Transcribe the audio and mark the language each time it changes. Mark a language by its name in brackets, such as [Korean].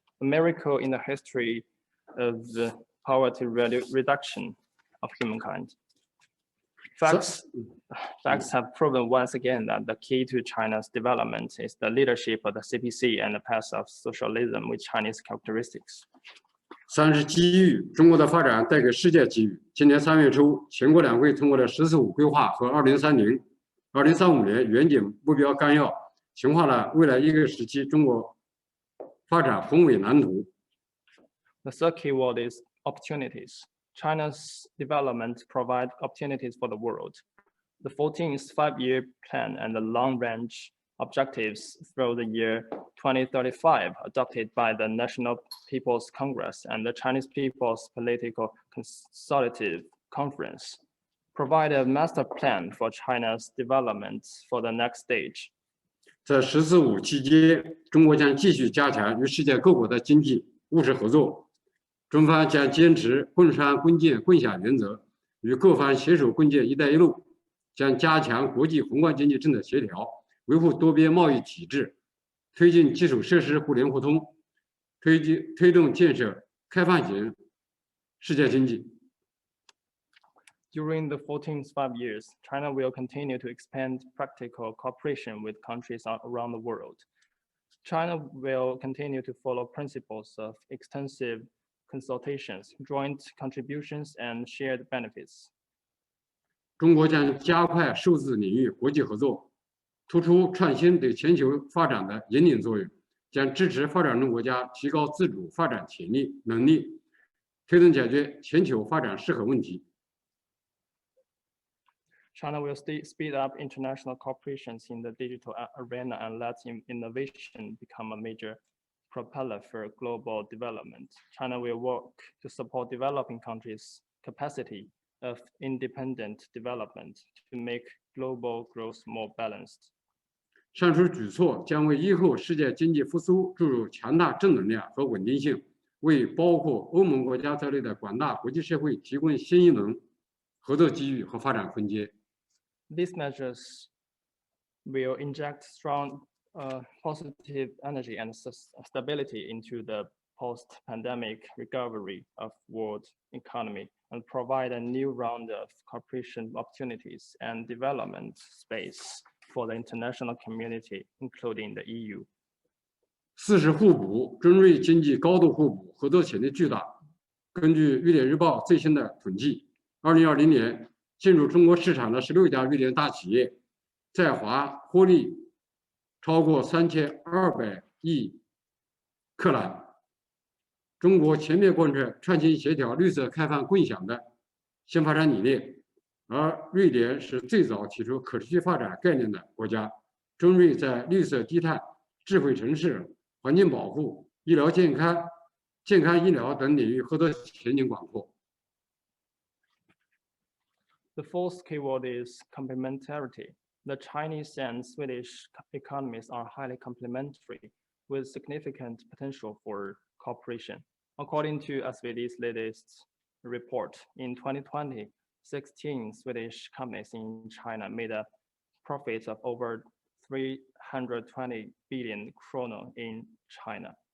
[English] A miracle in the history of the poverty reduction of humankind. Facts have proven once again that the key to China's development is the leadership of the CPC and the path of socialism with Chinese characteristics. [Chinese] 3是机遇，中国的发展带给世界机遇。今年3月初，全国两会通过了“十四五”规划和2035年远景目标纲要，强化了未来一个时期中国发展宏伟蓝图。 [English] The third key word is opportunities. China's development provides opportunities for the world. The 14th five-year plan and the long-range objectives through the year 2035 adopted by the National People's Congress and the Chinese People's Political Consultative Conference provide a master plan for China's development for the next stage. [Chinese] 在“十四五”期间，中国将继续加强与世界各国的经济务实合作。中方将坚持共商共建共享原则，与各方携手共建“一带一路”，将加强国际宏观经济政策协调，维护多边贸易体制，推进基础设施互联互通，推动建设开放型世界经济。 [English] During the 14th 5 years, China will continue to expand practical cooperation with countries around the world. China will continue to follow principles of extensive consultations, joint contributions, and shared benefits. [Chinese] 中国将加快数字领域国际合作，突出创新对全球发展的引领作用，将支持发展中国家提高自主发展潜力能力，推动解决全球发展适合问题。 [English] China will speed up international cooperations in the digital arena and let innovation become a major propeller for global development. China will work to support developing countries' capacity of independent development to make global growth more balanced. [Chinese] 上述举措将为以后世界经济复苏注入强大正能量和稳定性，为包括欧盟国家在内的广大国际社会提供新一轮合作机遇和发展空间。 [English] These measures will inject strong positive energy and stability into the post-pandemic recovery of world economy and provide a new round of cooperation opportunities and development space for the international community, including the EU. [Chinese] 四是互补，中瑞经济高度互补，合作潜力巨大。根据《瑞典日报》最新的统计，2020年进入中国市场的16家瑞典大企业，在华获利超过3200亿克朗。中国全面贯彻创新协调、绿色开放共享的新发展理念，而瑞典是最早提出可持续发展概念的国家。中瑞在绿色低碳、智慧城市、环境保护、医疗健康、健康医疗等领域合作前景广阔。 [English] The fourth keyword is complementarity. The Chinese and Swedish economies are highly complementary with significant potential for cooperation. According to SVD's latest report, in 2020, 16 Swedish companies in China made a profit of over 320 billion kroner in China.